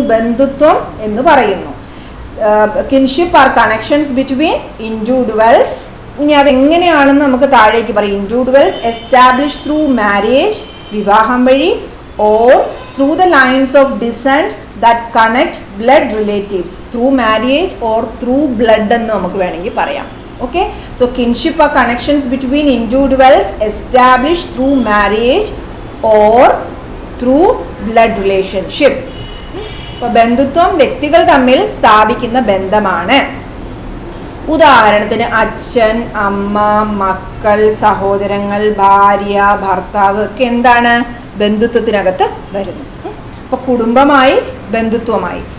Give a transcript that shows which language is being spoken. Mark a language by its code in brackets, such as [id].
[ml] ബന്ധുത്വം എന്ന് പറയുന്നു. [en] Kinship are connections between individuals. [ml] ഇനി അതെങ്ങനെയാണെന്ന് നമുക്ക് താഴേക്ക് പറയും. [en] individuals establish through marriage, [ml] വിവാഹം വഴി, [en] Or through the lines of descent that connect blood relatives. Through marriage or through blood [ml] എന്ന് നമുക്ക് വേണമെങ്കിൽ പറയാം. [en] Okay, so kinship are connections between individuals established through marriage or through blood relationship. [ml] അപ്പോൾ ബന്ധുത്വം വ്യക്തികൾ തമ്മിൽ സ്ഥാപിക്കുന്ന ബന്ധമാണ്. ഉദാഹരണത്തിന് അച്ഛൻ, അമ്മ, മക്കൾ, സഹോദരങ്ങൾ, ഭാര്യ, ഭർത്താവ് ഒക്കെ എന്താണ്? ബന്ധുത്വത്തിനകത്ത് വരുന്നു. അപ്പോൾ കുടുംബമായി, ബന്ധുത്വമായി.